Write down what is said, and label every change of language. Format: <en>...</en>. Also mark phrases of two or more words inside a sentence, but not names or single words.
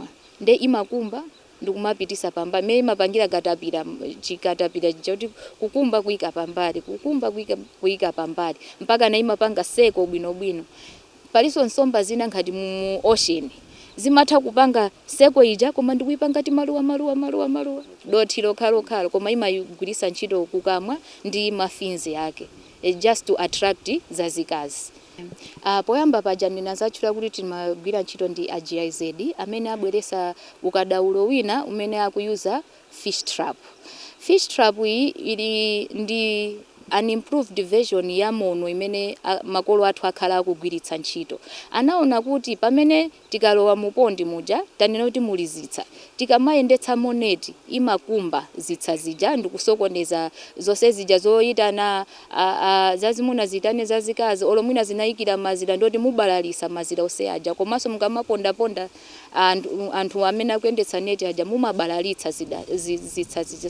<ny>Nde imakumba ndikumapitisa pambali. Mene imapangira chikatapira choti kukumba kuyika pambali, kukumba kuyika pambali mpaka na imapanga seko bwinobwino. Paliso nsomba zina ngati mu ocean zimatha kupanga seko ija koma ndikuyipanga ti maluwa dothi lokhalokhala koma imayigwirisa ntchito kukamwa ndi mafinzi yake</ny> <en>just to attract</en> <ny>zazikazi. Poyamba paja ndinazatchula kuti timagwira ntchito ndi a GIZ amene abweresa ukadaulo wina umene akuyuza</ny> <en>fish trap. Fish trap</en> <ny>iyi ili ndi</ny> <en>an improved version</en> <ny>ya mono imene makolo athu akhala akugwiritsa ntchito. Anaona kuti pamene tikalowa mupondi muja tanena kuti muli zitsa tikamayendetsa moneti imakumba zitsa zija ndikusokoneza zonse zija zoyitana zazimuna zitane zazikazi olomwina zinayikira mazira ndoti mubalalisa mazira onse aja komanso mukamapondaponda anthu amene akuyendetsa neti aja mumabalalitsa zitsa zija.</ny>